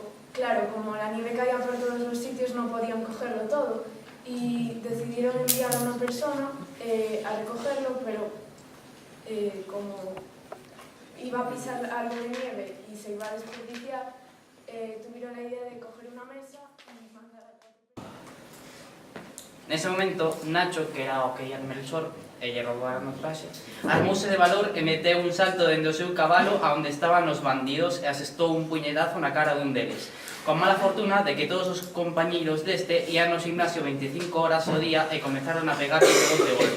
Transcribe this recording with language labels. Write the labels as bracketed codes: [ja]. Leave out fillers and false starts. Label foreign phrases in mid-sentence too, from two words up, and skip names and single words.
[es] claro, como la nieve caía por todos los sitios no podían cogerlo todo y decidieron enviar a una persona a recogerlo, pero como iba a pisar algo de nieve y se iba a desperdiciar, tuvieron la idea de coger una mesa y mandar a... [gl] Nese momento, Nacho, que era o que ia Melchor, e lle roubaron o traxe, armouse de valor e meteu un salto dende o seu cabalo a onde estaban os bandidos e asestou un puñetazo na cara dun deles, con mala fortuna de que todos os compañeiros deste ian no gimnasio 25 horas ao día e comenzaron a pegar todos de golpe.